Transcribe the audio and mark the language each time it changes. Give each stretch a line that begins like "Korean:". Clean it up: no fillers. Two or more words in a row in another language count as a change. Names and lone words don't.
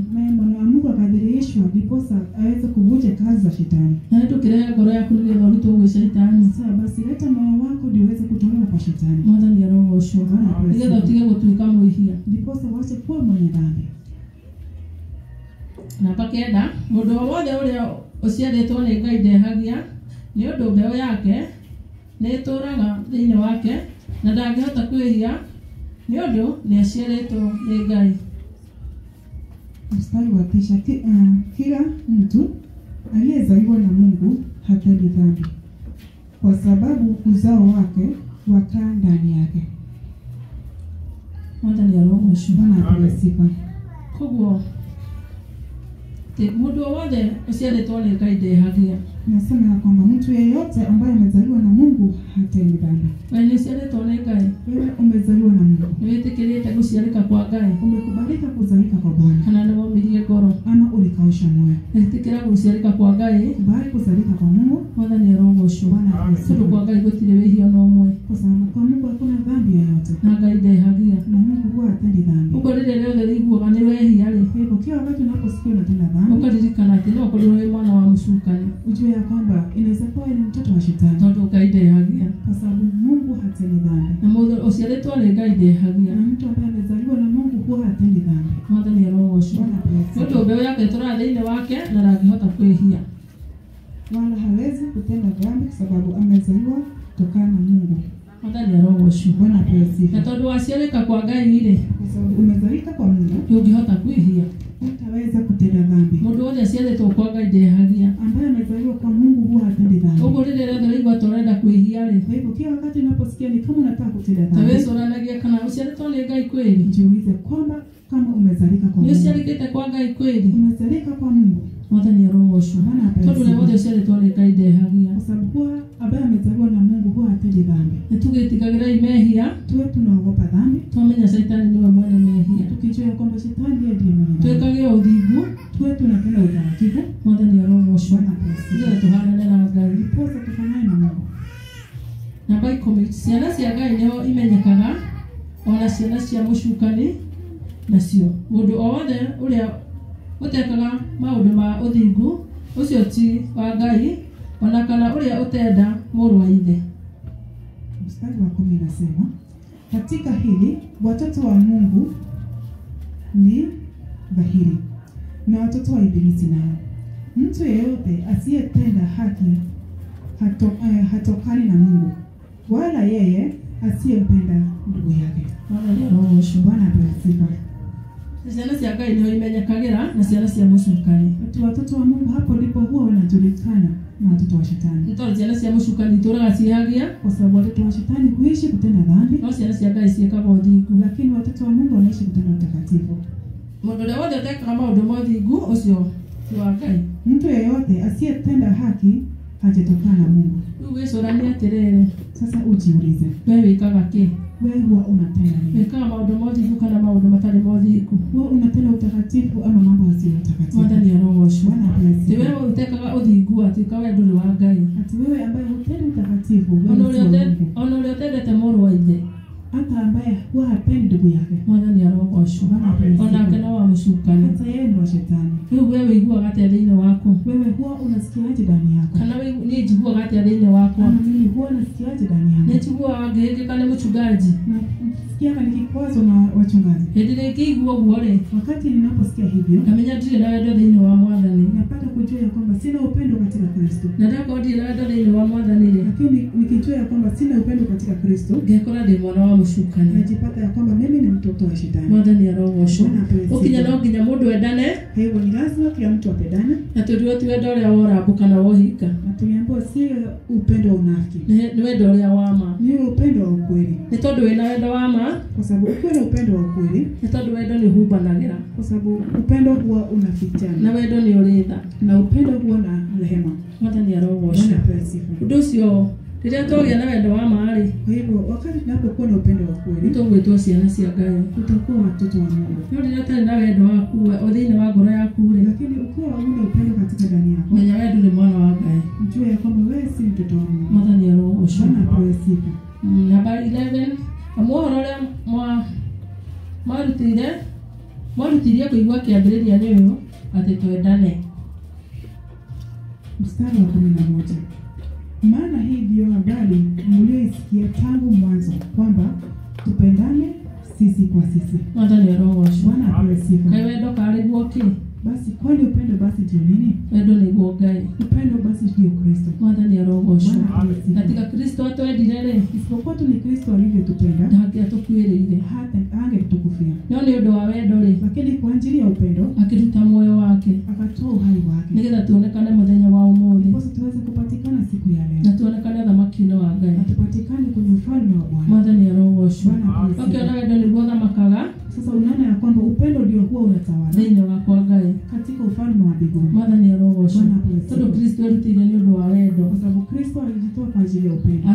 Swahili: Naye mwana wa Mungu akadhihirishwa ndiposa aweze kuvunja kazi za shetani.
Kikuyu: na tukirehe ngoro yaku nigetha urutwo gwi shaitani.
Swahili: Sasa basi leta moyo wako ndio uweze kutolewa kwa shetani.
Kikuyu: Mwathani arogocwo nigetha utige gutuika mwihia.
Swahili: Ndiposa uache kuwa mwenye dhambi.
Kikuyu: Na pakenda mundu wothe uria uciaritwo ni Ngai ndehagia ni undu mbeu yake ni ituraga thiini wake na ndangihota kwihia ni undu ni aciaritwo ni Ngai.
Swahili: Mstari wa 9, kila mtu aliyezaliwa na Mungu hatendi dhambi, kwa sababu uzao wake wakaa ndani yake.
Kikuyu: Mwathani arogocwo
Swahili: Bwana asifiwe.
Kikuyu: koguo mundu wothe uciaritwo ni Ngai ndehagia.
Swahili: Nasema ya kwamba mtu yeyote ambaye amezaliwa na Mungu hatendi dhambi.
Kikuyu: We ni uciaritwo ni Ngai,
Swahili: Wewe umezaliwa na Mungu,
Kikuyu: ni witikirite guciarika kwa Ngai
Swahili: umekubalika kuzalika kwa Bwana,
Kikuyu: kana ni womirie ngoro
Swahili: ama ulikausha moyo.
Kikuyu: witikira guciarika kwa Ngai.
Swahili: Kubali kuzalika kwa Mungu,
Kikuyu: Mwathani arogocwo
Swahili: Bwana
Kikuyu: tondu
Swahili: asifiwe.
Kikuyu: kwa Ngai gutire wihia no umwe
Swahili: Kwa sababu kwa Mungu hakuna dhambi yoyote,
Kikuyu: na Ngai ndehagia.
Swahili: na Mungu huwa hatendi dhambi.
Kikuyu: Uko rĩrĩa rĩothe rĩiguaga nĩ wehia rĩ,
Swahili: Kwa hivyo kila wakati unaposikia unatenda dhambi,
Kikuyu: ũkaririkana atĩ no ũkorirwo wĩ mwana wa mũcukani
Swahili: ujue ya kwamba inaweza kuwa ni mtoto wa shetani,
Kikuyu: tondũ Ngai ndehagia.
Swahili: kwa sababu Mungu hatendi dhambi,
Kikuyu: Na mũndũ ũciarĩtwo nĩ Ngai ndehagia.
Swahili: na mtu ambaye amezaliwa na Mungu huwa hatendi dhambi.
Kikuyu: Mwathani arogocwo
Swahili: Bwana
Kikuyu: nĩ
Swahili: asifiwe.
Kikuyu: ũndũ mbeu yake tũra thĩinĩ wake na ndangĩhota kwĩhia.
Swahili: Wala hawezi kutenda dhambi kwa sababu amezaliwa kutokana na Mungu.
Kikuyu: Mwathani arogocwo
Swahili: Bwana
Kikuyu: na
Swahili: asifiwe.
Kikuyu: tondũ waciarĩka kwa Ngai rĩ,
Swahili: Kwa sababu umezalika kwa Mungu,
Kikuyu: ndungihota kwihia.
Swahili: utaweza kutenda dhambi.
Kikuyu: Mundu wothe aciarĩtwo kwa Ngai ndehagia.
Swahili: Ambaye amezaliwa kwa Mungu huwa hatendi dhambi.
Kikuyu: Ũguo rĩrĩa rĩothe ũraigua ta ũrenda kwĩhia rĩ,
Swahili: Kwa hivyo kila wakati unaposikia ni kama unataka kutenda
Kikuyu: ta
Swahili: dhambi,
Kikuyu: wĩcũranagie kana ũciarĩtwo nĩ Ngai kweli.
Swahili: jiulize kwamba kama umezalika kwa
Kikuyu: Nĩ
Swahili: Mungu,
Kikuyu: ũciarĩkĩte kwa Ngai kweli.
Swahili: umezalika kwa Mungu,
Kikuyu: Mwathani arogocwo.
Swahili: Bwana apewe
Kikuyu: Tondũ rĩrĩa wothe ũciarĩtwo nĩ Ngai ndehagia.
Swahili: kwa sababu huwa ambaye amezaliwa na Mungu huwa hatendi dhambi.
Kikuyu: Nĩtũgĩtigagĩrai mehia,
Swahili: Tuwe tunaogopa dhambi,
Kikuyu: twamenya Saitani nĩwe mwene mehia.
Swahili: tukijua ya kwamba shetani ndiye mwenye dhambi.
Kikuyu: Twĩkage ũthingu,
Swahili: Tuwe tunatenda utaratibu,
Kikuyu: Mwathani arogocwo.
Swahili: Bwana apewe sifa.
Kikuyu: Nĩgetha tũhanane na Ngai.
Swahili: Ndiposa tufanane na Mungu.
Kikuyu: Namba 10, ciana cia Ngai nĩho imenyekaga, ona ciana cia mũcukani nacio. Mũndũ o wothe ũrĩa ũtekaga maũndũ ma ũthingu, ũcio ti wa Ngai, ona kana ũrĩa ũtenda mũrũ wa ithe.
Swahili: Mstari wa 10 inasema, katika hili watoto wa Mungu ni dhahiri na watoto wa ibilisi nao. Mtu yeyote asiyetenda haki hatokani na Mungu, wala yeye asiyempenda ndugu yake. Bwana apewe sifa.
Kikuyu: Ciana cia Ngai nĩho imenyekagĩra na ciana cia mũcukani.
Swahili: Watoto wa Mungu hapo ndipo huwa wanajulikana na watoto wa shetani.
Kikuyu: Nĩ tondũ ciana cia mũcukani itũũraga ciĩhagia,
Swahili: Kwa sababu watoto wa shetani huishi kutenda dhambi,
Kikuyu: no ciana cia Ngai ciĩkaga ũthingu.
Swahili: lakini watoto wa Mungu wanaishi kutenda utakatifu.
Kikuyu: Mũndũ ũrĩa wothe ũtekaga maũndũ ma ũthingu, ũcio ti wa Ngai.
Swahili: Mtu yeyote asiyetenda haki hajatokana na Mungu.
Kikuyu: Rĩu wĩcũranie atĩrĩrĩ,
Swahili: Sasa ujiulize,
Kikuyu: we wĩkaga kĩ?
Swahili: wewe huwa unatenda nini?
Kikuyu: Wĩkaga maũndũ ma ũthingu kana maũndũ matarĩ ma ũthingu?
Swahili: Huwa unatenda utakatifu ama mambo yasiyo utakatifu?
Kikuyu: Mwathani arogocwo.
Swahili: Bwana apewe
Kikuyu: Ti
Swahili: sifa.
Kikuyu: wewe ũtekaga ũthingu atuĩka we ndũrĩ wa Ngai.
Swahili: Ati wewe ambaye hutendi utakatifu,
Kikuyu: Ona
Swahili: wewe si wa Mungu.
Kikuyu: ũrĩa ũtendete mũrũ wa ithe,
Swahili: Hata ambaye huwa hapendi ndugu yake,
Kikuyu: Mwathani arogocwo.
Swahili: Bwana apewe sifa.
Kikuyu: Onake no wa mũcukani.
Swahili: hata yeye ni wa shetani.
Kikuyu: Rĩu we wĩiguaga atĩa thĩinĩ waku?
Swahili: Wewe huwa unasikiaje ndani yako?
Kikuyu: Kana niĩ njiguaga atĩa thĩinĩ wakwa?
Swahili: Ama mimi huwa nasikiaje ndani yangu?
Kikuyu: Nĩ njiguaga ngĩhĩngĩka nĩ mũchungaji.
Swahili: Nasikia nikikwazo na wachungaji.
Kikuyu: Hĩndĩ ĩrĩa ingĩigua ũguo rĩ,
Swahili: Wakati ninaposikia hivyo,
Kikuyu: ngamenya ndirĩ na wendo thĩinĩ wa Mwathani.
Swahili: napata kujua ya kwamba sina upendo katika Kristo.
Kikuyu: Na ndakorwo ndirĩ na wendo thĩinĩ wa Mwathani rĩ,
Swahili: Lakini nikijua ya kwamba sina upendo katika Kristo,
Kikuyu: ngekora ndĩ mwana wa mũcukani.
Swahili: najipata ya kwamba mimi ni mtoto wa shetani.
Kikuyu: Mwathani arogocwo.
Swahili: Bwana apewe sifa.
Kikuyu: Ũkinya no nginya mũndũ endane,
Swahili: Kwa hivyo ni lazima kila mtu apendane,
Kikuyu: na tũndirwo ti wendo ũrĩa wa ũrambo kana wa ũhinga.
Swahili: na tuliambiwa si upendo wa unafiki,
Kikuyu: Nĩ wendo ũrĩa wa ma.
Swahili: ni upendo wa ukweli.
Kikuyu: Nĩ tondũ wĩna wendo wa ma,
Swahili: Kwa sababu ukiwa na upendo wa ukweli,
Kikuyu: nĩ tondũ wendo nĩ ũhumbanagĩra,
Swahili: kwa sababu upendo huwa unafichana
Kikuyu: na wendo nĩ ũrĩ tha.
Swahili: na upendo huwa na rehema.
Kikuyu: Mwathani arogocwo.
Swahili: Bwana apewe sifa.
Kikuyu: Ũndũ ũcio rĩrĩa twagĩa na wendo wa ma rĩ,
Swahili: Kwa hivyo wakati tunapokuwa na upendo wa
Kikuyu: nĩ
Swahili: ukweli,
Kikuyu: tũgwĩtwo ciana cia Ngai.
Swahili: tutakuwa watoto wa Mungu.
Kikuyu: No rĩrĩa ũtarĩ na wendo waku o thĩinĩ wa ngoro yaku rĩ,
Swahili: Lakini ukiwa huna upendo katika ndani yako,
Kikuyu: menya we ndũrĩ mwana wa Ngai.
Swahili: mjue ya kwamba wewe si mtoto wa Mungu.
Kikuyu: Mwathani arogocwo.
Swahili: Bwana apewe sifa.
Kikuyu: Namba 11, mohoro ũrĩa mwarutirie kũigua kĩambĩrĩria nĩ ũyũ, atĩ twendane.
Swahili: Mstari wa 11. Maana hii ndiyo habari mlioisikia tangu mwanzo, kwamba tupendane sisi kwa sisi.
Kikuyu: Mwathani arogocwo.
Swahili: Bwana apewe sifa.
Kikuyu: Kaĩ wendo karĩ guo kĩ?
Swahili: Basi kwani upendo basi ndio nini?
Kikuyu: Wendo nĩguo Ngai.
Swahili: Upendo basi ndio Kristo.
Kikuyu: Mwathani arogocwo.
Swahili: Bwana apewe sifa.
Kikuyu: Katika Kristo atwendire rĩ,
Swahili: Isipokuwa tu ni Kristo alivyotupenda,
Kikuyu: ndangĩatũkuĩrĩire.
Swahili: hata angetukufia.
Kikuyu: No nĩ ũndũ wa wendo rĩ,
Swahili: Lakini kwa ajili ya upendo
Kikuyu: akĩruta muoyo wake
Swahili: akatoa uhai wake,
Kikuyu: nĩgetha tuonekane mũthenya wa ũmũthĩ,
Swahili: basi tuweze kupatikana siku ya leo,
Kikuyu: na tuonekane ũthamaki-inĩ wa Ngai.
Swahili: na tupatikane kwenye ufalme wa Bwana.
Kikuyu: Mwathani arogocwo.
Swahili: Bwana apewe sifa.
Kikuyu: Ũkĩona wendo nĩguo ũthamakaga
Swahili: Sasa unaona ya kwamba upendo ndio huwa unatawala
Kikuyu: thĩinĩ wakwa Ngai.
Swahili: katika ufalme wa mbinguni,
Kikuyu: Mwathani arogocwo.
Swahili: Bwana apewe sifa.
Kikuyu: Tondũ Kristo erutĩire nĩ ũndũ wa wendo.
Swahili: kwa sababu Kristo alijitoa kwa ajili ya upendo.